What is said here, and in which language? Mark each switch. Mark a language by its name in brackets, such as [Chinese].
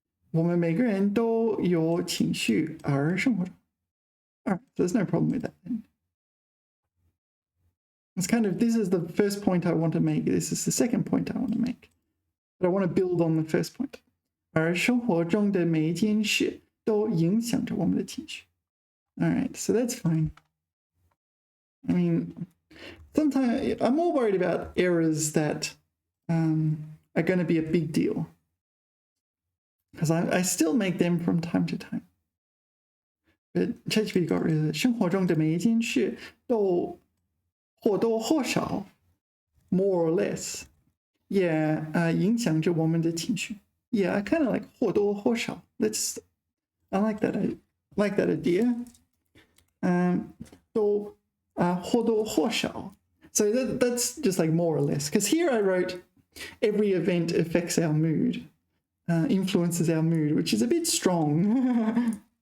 [Chinese] 我们每个人都有情绪而生活中。 [English] Alright, so there's no problem with that then. It's kind of, this is the first point I want to make. This is the second point I want to make. But I want to build on the first point. [Chinese] 而生活中的每一件事都影响着我们的情绪。 [English] All right, so that's fine. I mean, sometimes I'm more worried about errors that are going to be a big deal, because I still make them from time to time. But ChatGPT got rid of it. [Chinese] 生活中的每一件事都或多或少 [English] more or less, yeah, [Chinese] 影响着我们的情绪. [English] Yeah, I kind of like 或多或少. I like that. I like that idea. [Chinese] 都或多或少. [English] So that's just like more or less. Because here I wrote every event affects our mood, influences our mood, which is a bit strong.